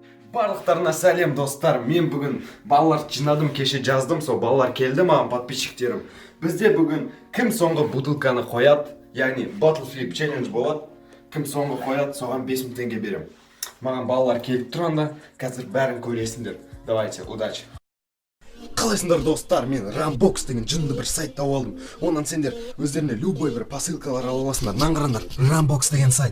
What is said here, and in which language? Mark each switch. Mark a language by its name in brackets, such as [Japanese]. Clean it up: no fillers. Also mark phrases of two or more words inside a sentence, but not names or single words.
[Kazakh] Барлықтарына сәлем достар. Мен бүгін балаларды жинадым, кеше жаздым, сол балалар келді маған подписчиктерім. Бізде бүгін кім соңғы бутылканы қояды, яғни [English] bottle flip challenge [Kazakh] болады. Кім соңғы қояды, соған 5000 теңге берем. Маған балалар келіп тұрғанда, қазір бәрін көресіңдер. [Russian] Давайте, удачи. [Kazakh] Қалайсыңдар достар, мен Rambox деген жынды бір сайт тауып алдым. Онан сендер өздеріне любой бір посылкалар ала аласыңдар. Наңғыраңдар, Rambox деген сайт.